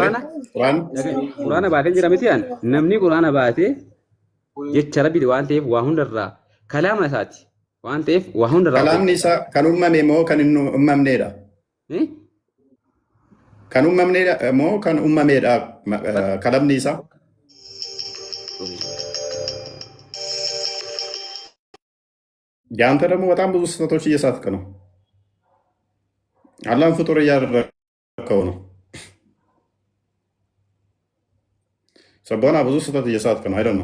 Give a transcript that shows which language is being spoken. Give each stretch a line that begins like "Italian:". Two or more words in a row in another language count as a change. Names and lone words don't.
Oromo: quraana baatan jira miti namni quraana baatee jecha rabbiiti waan ta'eef waa hundarraa kalaama isaati waan ta'eef waa hundarraa kalaamni isaa kan uumame moo kan hin uumamneedha kan uumamneedha moo kan uumameedha kalamni isaa
Amharic: ያንተ ደግሞ በጣም ብዙ ስህተቶች እየሳትክ ነው። አላህን ፍጡር እያደረግከው ነው። ሰቦና ብዙ ስህተት እየሳትክ ነው። አይደል ነው?